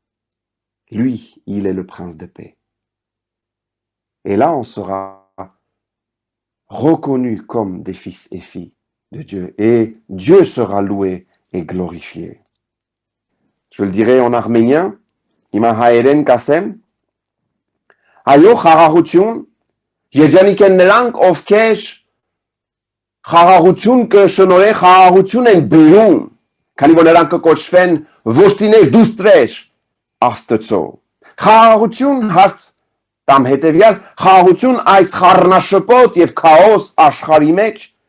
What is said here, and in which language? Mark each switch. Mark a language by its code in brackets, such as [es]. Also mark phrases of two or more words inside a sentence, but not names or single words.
[fr] Lui, il est le prince de paix. Et là, on sera reconnu comme des fils et filles de Dieu. Et Dieu sera loué et glorifié. Je le dirai en arménien. [hy] Հիմա հայերեն կասեմ. Ayo խաղաղություն երջանիկ են նրանք, ովքեր խաղաղություն կշնորհեն, խաղաղություն են բերում, քանի որ նրանք կկոչվեն որդիներ դուստրեր Աստծո։ Խաղաղություն հարց տամ հետևյալ, խաղաղություն այս խառնաշփոթ եւ քաոս աշխարհի մեջ,